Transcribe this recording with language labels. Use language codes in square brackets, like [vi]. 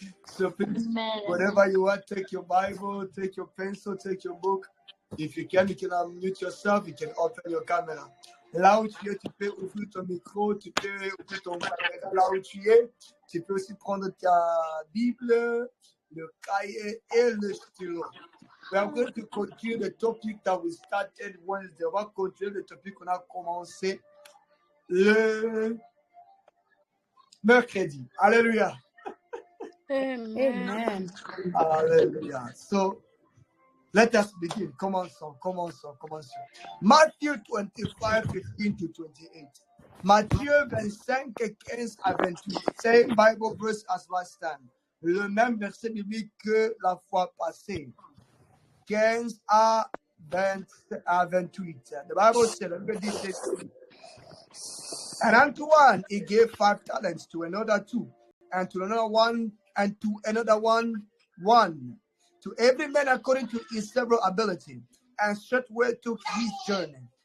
[en] So please, wherever you are, take your Bible, take your pencil, take your book. If you can unmute yourself, you can open your camera. [fr] Là où tu es, tu peux ouvrir ton micro, tu peux ouvrir ton caméra. Là où tu es, tu peux aussi prendre ta Bible, le cahier et le stylo. [en] We are going to continue the topic that we started Wednesday. [fr] On va continuer le topic qu'on a commencé le mercredi. Alléluia. Amen. [en] Hallelujah. So let us begin. [fr] Commençons. Matthieu 25, 15 to 28. Matthieu 25, 15 à 28. [en] Same Bible verse as last time. [fr] Le même verset biblique que la fois passée. 15 à 28. [en] The Bible said, and unto one he gave 5 talents, to another 2, and to another 1, and to another 1, 1. To every man according to his several ability, and straightway took his journey.